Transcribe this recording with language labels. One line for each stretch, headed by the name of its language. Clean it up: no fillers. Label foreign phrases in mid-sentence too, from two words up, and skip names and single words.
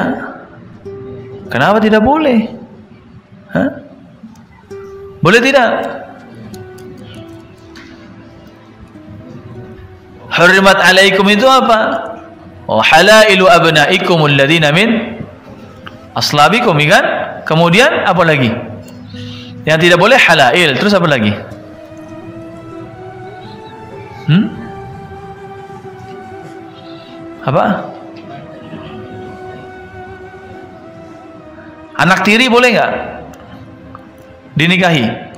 Indonesian: Kenapa tidak boleh? Hah? Boleh tidak?
Arabic: حرمت عليكم
Indonesian: itu apa?
Arabic: Oh, حلائل أبنائكم الذين من أصلابكم,
Indonesian: kan? Kemudian apa lagi? Yang tidak boleh halail. Terus apa lagi? Apa? Anak tiri boleh nggak dinikahi?